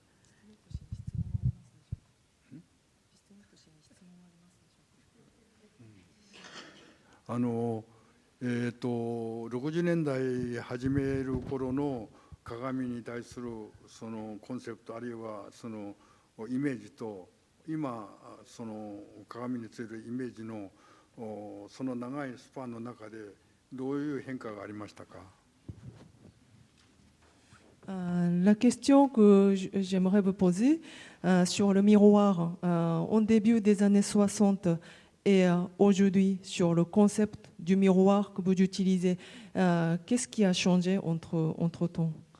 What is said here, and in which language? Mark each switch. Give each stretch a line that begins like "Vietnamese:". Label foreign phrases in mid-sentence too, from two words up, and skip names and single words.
Japanese: », 60 年代始める頃の鏡に対するそのコンセプトあるいはそのイメージと今その鏡についてるイメージのその長いスパンの中でどういう変化がありましたか？
French: La question que j'aimerais vous poser sur le miroir au début des années 60 et aujourd'hui sur le concept du miroir que vous utilisez, qu'est-ce qui a changé entre-temps?